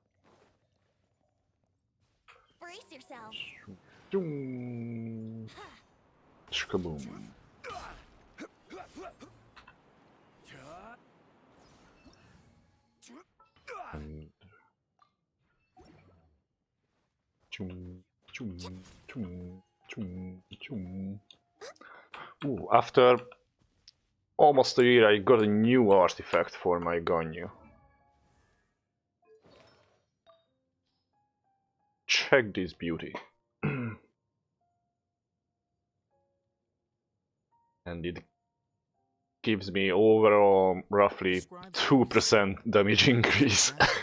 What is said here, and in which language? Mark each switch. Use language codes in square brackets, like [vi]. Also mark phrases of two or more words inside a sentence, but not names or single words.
[en] Brace yourselves. Chum. Shkaboom. And chum, chum, chum, chum, chum. Ooh, after almost a year, I got a new artifact for my Ganyu. Check this beauty. And it gives me overall roughly 2% damage increase.